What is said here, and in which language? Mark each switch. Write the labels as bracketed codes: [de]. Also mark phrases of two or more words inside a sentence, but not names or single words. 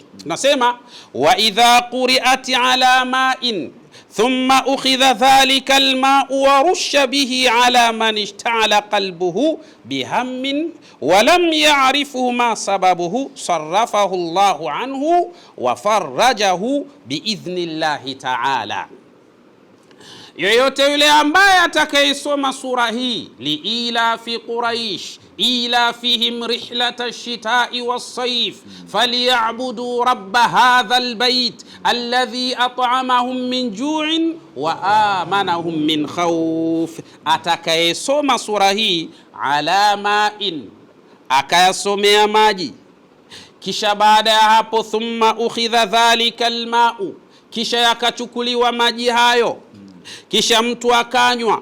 [ar] Nasema وإذا قرئت على ماء ثم أخذ ذلك الماء ورش به على من اشتغل قلبه بهم ولم يعرف ما سببه صرفه الله عنه وفرجه بإذن الله تعالى. [sw] Yoyote yule ambaye atakayesoma sura hii [ar] لإيلاف قريش إيلافهم رحلة الشتاء والصيف فليعبدوا رب هذا البيت الذي أطعمهم من جوع وآمنهم من خوف. [sw] Atakayesoma sura hii [ar] على ماء, [sw] akayasomea maji, kisha baada ya hapo [ar] ثم أخذ ذلك الماء, [sw] kisha yakachukuliwa maji hayo, kisha mtu akanywa,